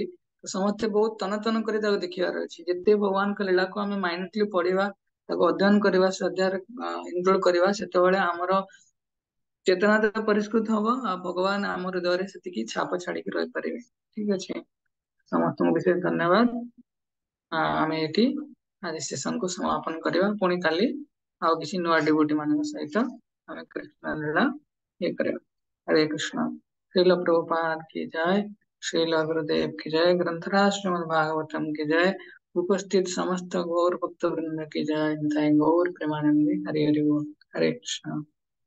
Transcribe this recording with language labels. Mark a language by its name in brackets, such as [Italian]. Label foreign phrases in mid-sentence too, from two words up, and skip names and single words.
[Odia] ସମସ୍ତେ ବହୁତ ତନ ତନ କରି ତାକୁ ଦେଖିବାର ଅଛି। ଯେତେ ଭଗବାନଙ୍କ ଲୀଳାକୁ ଆମେ ମାଇଣ୍ଡଲି ପଢିବା, ତାକୁ ଅଧ୍ୟୟନ କରିବା, ଶ୍ରଦ୍ଧାରେ ଇନକ୍ଲୁଡ କରିବା, ସେତେବେଳେ ଆମର ଚେତନା ପରିଷ୍କୃତ ହବ, ଆଉ ଭଗବାନ ଆମ ହୃଦୟରେ ସେତିକି ଛାପ ଛାଡିକି ରହିପାରିବେ। ଠିକ ଅଛି, ସମସ୍ତଙ୍କୁ ବିଶେଷ ଧନ୍ୟବାଦ। ଆମେ ଏଠି ଆଜି ସେସନକୁ ସମାପନ କରିବା। ପୁଣି କାଲି ଆଉ କିଛି ନୂଆ ଡିଭୋଟି ମାନଙ୍କ ସହିତ ଆମେ କୃଷ୍ଣ ଲୀଳା ଇଏ କରିବା। [Hindi] हरे कृष्णा। श्रील प्रभुपाद की जय, श्रील गुरुदेव की जय, ग्रंथराज श्रीमद् भागवतम की जय, उपस्थित समस्त गौर भक्त वृंद की जय। गौर प्रेमानंदी। हरे हरि बोल। हरे कृष्णा।